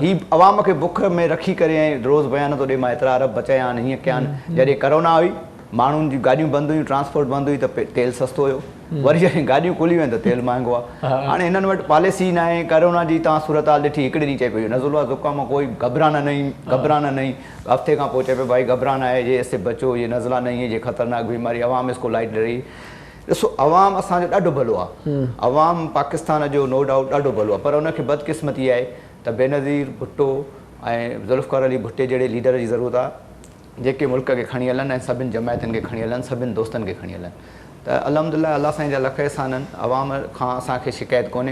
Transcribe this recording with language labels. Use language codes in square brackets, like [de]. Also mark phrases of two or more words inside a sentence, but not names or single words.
[sd] ही अवाम खे बुख में रखी करे ऐं रोज़ बयान थो ॾे मां एतिरा अरब बचाया आहिनि, हीअं कया आहिनि। जॾहिं करोना हुई माण्हुनि जी गाॾियूं बंदि हुयूं, ट्रांसपोर्ट बंदि हुई, त तेल सस्तो हुयो, वरी जॾहिं गाॾियूं खुलियूं आहिनि त तेल महांगो आहे। हाणे हिननि वटि पॉलिसी न आहे। करोना जी तव्हां सूरत हाल ॾिठी, हिकिड़े ॾींहुं चए पई नज़ुला ज़ुकाम [ur] کوئی گھبرانا نہیں, [sd] हफ़्ते खां पोइ चए पियो भाई [ur] گھبرانا ہے، یہ اس سے بچو، یہ نزلہ نہیں ہے، یہ خطرناک بیماری، عوام اس کو لائٹ رہی. [sd] ॾिसो अवाम असांजो ॾाढो भलो आहे, अवाम पाकिस्तान जो [en] no doubt [sd] ॾाढो भलो आहे, पर उनखे बदकिस्मती आहे त बेनज़ीर भुट्टो ऐं ज़ुल्फ़िकार अली भुट्टे जहिड़े लीडर जी ज़रूरत आहे जेके मुल्क खे खणी हलनि ऐं सभिनि जमायतनि खे खणी हलनि, सभिनि दोस्तनि खे खणी हलनि। त अल्हम्दुलिल्लाह अल्लाह साईं जा लख एहसान आहिनि, अवाम खां असांखे शिकायत कोन्हे।